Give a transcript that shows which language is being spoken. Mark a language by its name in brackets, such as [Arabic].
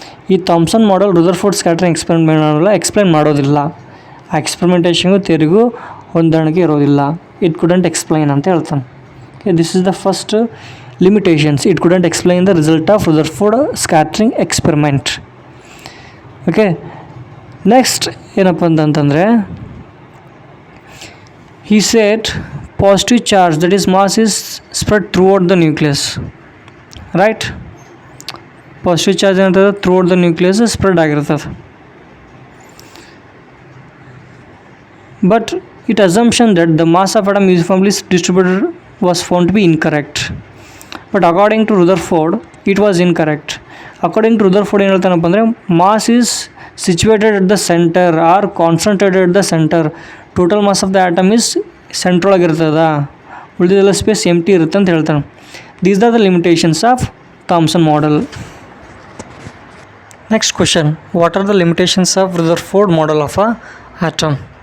[Kannada] ಈ Thomson model Rutherford scattering explain ಮಾಡೋದಿಲ್ಲ. ಆ ಎಕ್ಸ್ಪೆರಿಮೆಂಟೇಷನ್ಗೂ ಥಿಯರಿಗೂ ಹೊಂದಾಣಿಕೆ ಇರೋದಿಲ್ಲ. [English] it couldn't explain [Kannada] ಅಂತ ಹೇಳ್ತಾನೆ. [English] Okay, this is the first limitations. It couldn't explain the result of Rutherford scattering experiment. Okay, [Kannada] next ಏನಪ್ಪ ಅಂತಂತಂದರೆ, [English] he said positive charge, that is mass, is spread throughout the nucleus, right? Positive charge ಏನಂತಂದ್ರೆ throughout the nucleus spread ಆಗಿರ್ತದೆ. But it assumption that the mass of atom uniformly distributed was found to be incorrect. But according to Rutherford it was incorrect. According to Rutherford [Kannada] ಏನು ಹೇಳ್ತಾನಪ್ಪ ಅಂದರೆ, [English] mass is situated at the center or concentrated at the center. Total mass of the atom is [Kannada] ಸೆಂಟ್ರೊಳಗಿರ್ತದ, ಉಳಿದಿದ್ದೆಲ್ಲ space ಎಂಟಿ ಇರುತ್ತೆ ಅಂತ ಹೇಳ್ತಾನೆ. [English] These are the limitations of Thomson model. Next question, what are the limitations of Rutherford model of a atom?